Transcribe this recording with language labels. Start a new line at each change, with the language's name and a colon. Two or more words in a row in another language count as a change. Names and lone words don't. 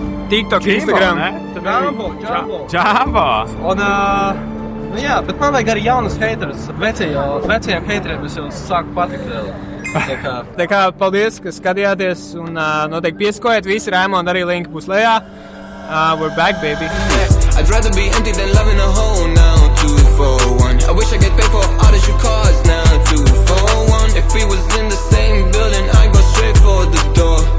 Latvian: TikTok, Instagram. Džambo. Un, jā, bet man vajag arī jaunas heiterus. Vecajiem heiteriem es jau sāku patikt vēl. Tā kā paldies, ka skatījāties un noteikti piesakojiet visi. Raimonda arī linki būs lejā.
English: We're back, baby. I'd rather be empty than loving a hole now. 2 for 1. I wish I could pay for all of your cars now. 2 for 1. If we was in the same building, I'd go straight for the door.